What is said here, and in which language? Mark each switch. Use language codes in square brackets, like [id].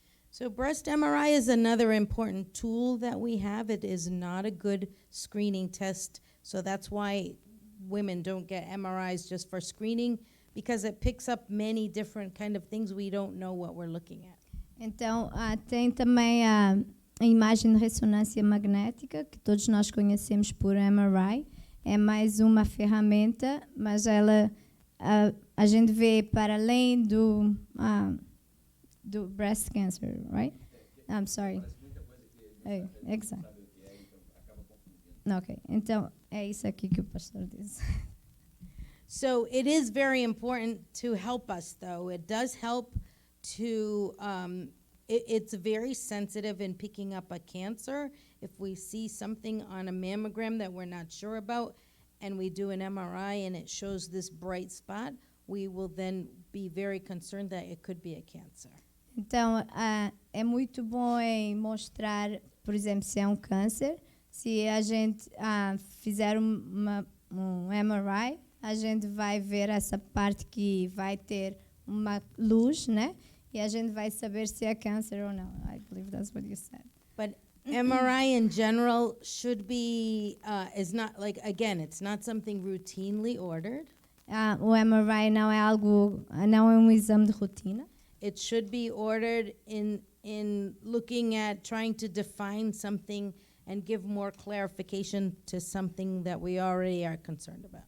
[en] So breast MRI is another important tool that we have. It is not a good screening test, so that's why women don't get MRIs just for screening, because it picks up many different kind of things we don't know what we're looking at. [pt] Então, tem também a imagem de ressonância magnética, que todos nós conhecemos por MRI. É mais uma ferramenta, mas a gente vê para além do breast cancer, [en] right? I'm sorry. [pt] Exato. Ok, então é isso aqui que o pastor diz. [en] So it is very important to help us, though. It does help to, it's very sensitive in picking up a cancer. If we see something on a mammogram that we're not sure about, and we do an MRI and it shows this bright spot, we will then be very concerned that it could be a cancer. [pt] Então, é muito bom em mostrar, por exemplo, se é um câncer. Se a gente fizer um MRI, a gente vai ver essa parte que vai ter uma luz, né? E a gente vai saber se é câncer ou não. [en] I believe that's what you said. But MRI in general should be, is not, like, again, it's not something routinely ordered. [pt] O MRI não é algo, não é um exame de rotina. [en] It should be ordered in looking at trying to define something and give more clarification to something that we already are concerned about.